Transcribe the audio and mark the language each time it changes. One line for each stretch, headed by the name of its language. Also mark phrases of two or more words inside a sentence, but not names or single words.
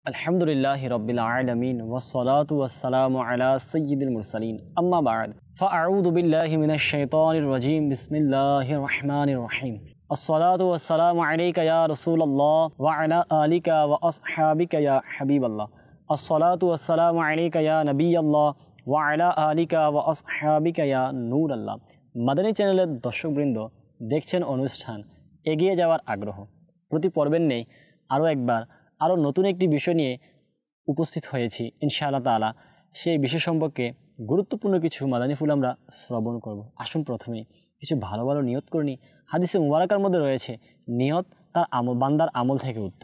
Arabic: الحمد لله رب العالمين والصلاة والسلام على سيد المرسلين أما بعد فأعوذ بالله من الشيطان الرجيم بسم الله الرحمن الرحيم الصلاة والسلام عليك يا رسول الله وعلى آلك وأصحابك يا حبيب الله الصلاة والسلام عليك يا نبي الله وعلى آلك وأصحابك يا نور الله.
Bangla: মাদানী চ্যানেলের দর্শকবৃন্দ দেখছেন অনুষ্ঠান এগিয়ে যাওয়ার আগ্রহ। প্রতি পর্বের নেই আরও নতুন একটি বিষয় নিয়ে উপস্থিত হয়েছি
Arabic: إن شاء الله تعالى.
Bangla: সেই বিষয় সম্পর্কে গুরুত্বপূর্ণ কিছু মাদানী ফুল আমরা শ্রবণ করব। আসুন প্রথমে কিছু ভালো ভালো নিয়ত করে নিই। হাদিসে মুবারাকার মধ্যে রয়েছে নিয়ত তার বান্দার আমল থেকে উত্তম।